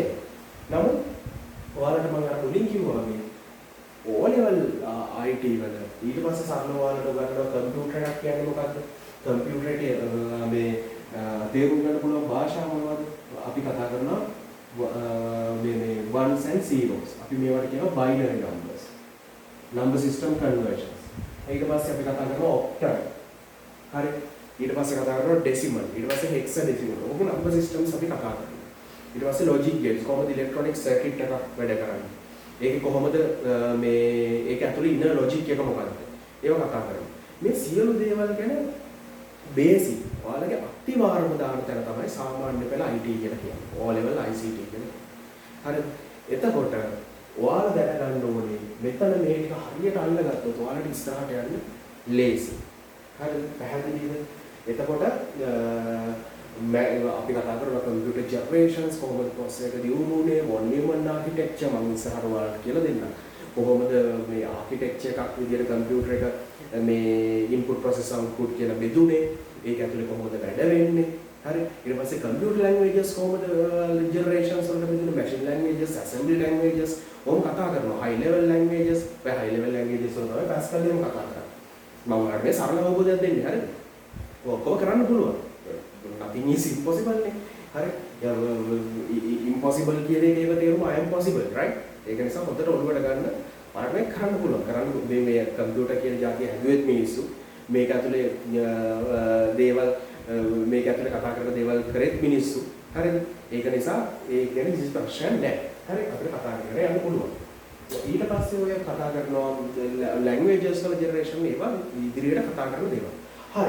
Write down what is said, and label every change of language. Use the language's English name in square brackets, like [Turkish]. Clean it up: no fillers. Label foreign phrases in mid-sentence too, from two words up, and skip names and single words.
[Sinhala] නමුත් ඔයාලට මම අර මුලින් කිව්වා වගේ O level IT වල ඊට පස්සේ සරල ඔයාලට උගන්වනවා කම්පියුටර් එකක් කියන්නේ මොකද්ද? කම්පියුටර් එකේ මේ තේරුම් ගන්න පුළුවන් භාෂාව මොනවද? අපි කතා කරනවා මේ [English] ones and zeros. [Sinhala] අපි මේවට කියනවා [English] binary numbers. Number system conversions. [Sinhala] ඊට පස්සේ අපි කතා කරනවා octal. හරි. ඊට පස්සේ කතා කරනවා decimal. ඊට පස්සේ hexadecimal. ඔක [English] number systems [Sinhala] අපි කතා කරනවා. ඊට පස්සේ [English] logic gates. [Sinhala] කොහොමද [English] electronic circuit [Sinhala] එකක් වැඩ කරන්නේ? ඒක කොහොමද මේ ඒක ඇතුලේ ඉන්න logic එක මොකක්ද? ඒව කතා කරනවා. මේ සියලු දේවල් ගැන බේසික් ඔයාලගේ අතිවාරම දාන තැන තමයි සාමාන්‍ය පෙළ IT කියලා කියන්නේ. O level ICT කියන්නේ. හරිද? එතකොට ඔයාලා දැනගන්න ඕනේ මෙතන මේ ටික හරියට අල්ලගත්තොත් ඔයාලට ඉස්සරහට යන්න ලේසි. හරිද? පැහැදිලිද? එතකොට අපි කතා කරනවා [English] computer generations [Sinhala] කොහොමද process එක දියුණුනේ, [English] von Neumann architecture [Sinhala] මම ඉස්සරහට ඔයාලට කියලා දෙන්නම්. කොහොමද මේ architecture එකක් විදියට computer එක මේ [English] input process output [Sinhala] කියලා බෙදුනේ, ඒක ඇතුලේ කොහොමද වැඩ වෙන්නේ. හරි. ඊට පස්සේ [English] computer languages [Sinhala] කොහොමද generations වලට බෙදුනේ, [English] machine languages, assembly languages [Sinhala] ඕම් කතා කරනවා. [English] high level languages, high level languages [Sinhala] වල තමයි Pascal එකම කතා කරන්නේ. මම ඔයාලට මේ සරල අවබෝධයක් දෙන්නේ. හරිද? ඔක්කොම කරන්න පුළුවන්. [English] nothing is impossible [Sinhala] නේ. හරි. [English] impossible [Sinhala] කියන එකේ තේරුම [English] I am possible, right? [Sinhala] ඒක නිසා හොඳට ඔළුවට ගන්න පාඩමක් කරන්න පුළුවන්. කරන්න මේ කම්පියුටර් කියන જાතිය හැදුවෙත් මිනිස්සු. මේක ඇතුලේ දේවල් මේක ඇතුලේ කතා කරන දේවල් කරෙත් මිනිස්සු. හරිද? ඒක නිසා ඒ කියන්නේ කිසි ප්‍රශ්නයක් නැහැ. හරි. අපිට කතා කරගෙන යන්න පුළුවන්. ඊට පස්සේ ඔය කතා කරනවා languages වල generation ඒවා ඉදිරියට කතා කරන දේවල්. හරි.